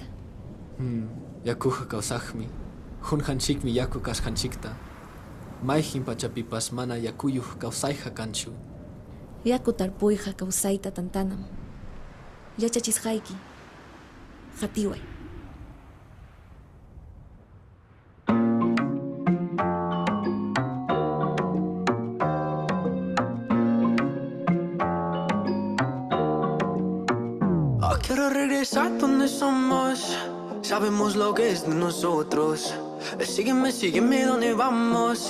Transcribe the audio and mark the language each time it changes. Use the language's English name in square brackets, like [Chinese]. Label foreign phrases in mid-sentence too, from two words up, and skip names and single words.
[Quechua] Yakuqa kawsaqmi, hunqanchikmi yaku kasqanchikta. Mayqin pachapipas mana yakuyuq kawsayqa kanchu. Yaku tarpuyqa kawsayta tantanam. Yachachisqayki. Qatiway. [Spanish] Quiero regresar donde somos. Sabemos lo que es de nosotros. Sígueme, sígueme donde vamos.